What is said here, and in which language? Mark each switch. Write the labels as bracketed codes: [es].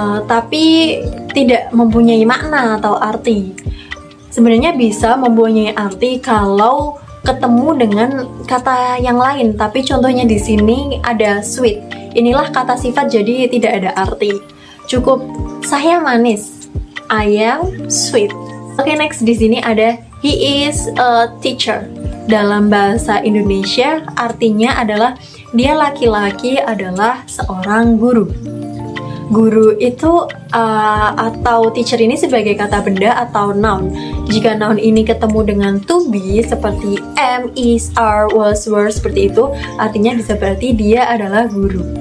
[id] Tapi tidak mempunyai makna atau arti. Sebenarnya bisa mempunyai arti kalau ketemu dengan kata yang lain, tapi contohnya di sini ada sweet. Inilah kata sifat jadi tidak ada arti. Cukup saya manis. [en] I am sweet. Oke, next [id] di sini ada [en] he is a teacher. [id] Dalam bahasa Indonesia artinya adalah dia laki-laki adalah seorang guru. Guru itu atau teacher ini sebagai kata benda atau noun. Jika noun ini ketemu dengan to be seperti am, is, are, was, were seperti itu, artinya bisa berarti dia adalah guru.